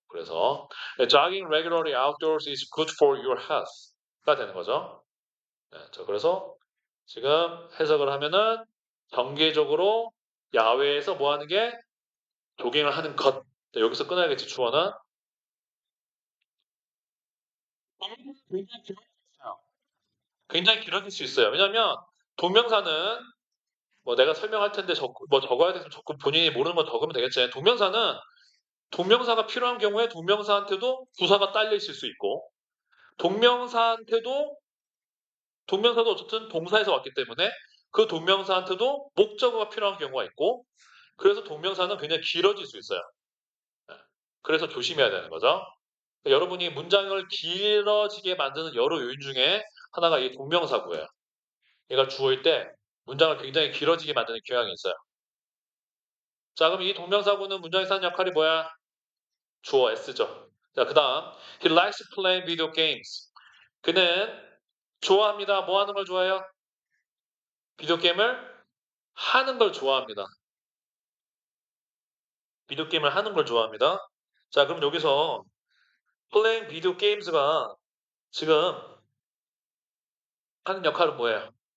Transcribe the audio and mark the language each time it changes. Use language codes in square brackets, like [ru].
[ko] 그래서 [en] jogging regularly outdoors is good for your health가 [ko] 되는 거죠. 네, 그래서 지금 해석을 하면은 정기적으로 야외에서 뭐 하는 게 조깅을 하는 것. 네, 여기서 끊어야겠지, 주어는. 굉장히 길어질 수 있어요. 굉장히 길어질 수 있어요. 왜냐면 동명사는 뭐 내가 설명할 텐데 뭐 적어야 돼서 적고 본인이 모르는 거 적으면 되겠지. 동명사는 동명사가 필요한 경우에 동명사한테도 부사가 딸려 있을 수 있고 동명사한테도 동명사도 어쨌든 동사에서 왔기 때문에 그 동명사한테도 목적어가 필요한 경우가 있고 그래서 동명사는 굉장히 길어질 수 있어요. 네. 그래서 조심해야 되는 거죠. 여러분이 문장을 길어지게 만드는 여러 요인 중에 하나가 이 동명사구예요. 얘가 주어일 때 문장을 굉장히 길어지게 만드는 경향이 있어요. 자, 그럼 이 동명사구는 문장에서 하는 역할이 뭐야? 주어 S죠. 자, 그 다음 [en] He likes playing video games. [ko] 그는 좋아합니다. 뭐 하는 걸 좋아해요? 비디오 게임을 하는 걸 좋아합니다. 비디오 게임을 하는 걸 좋아합니다. 자, 그럼 여기서 [en] playing video games [ko] 가 지금 하는 역할은 뭐예요?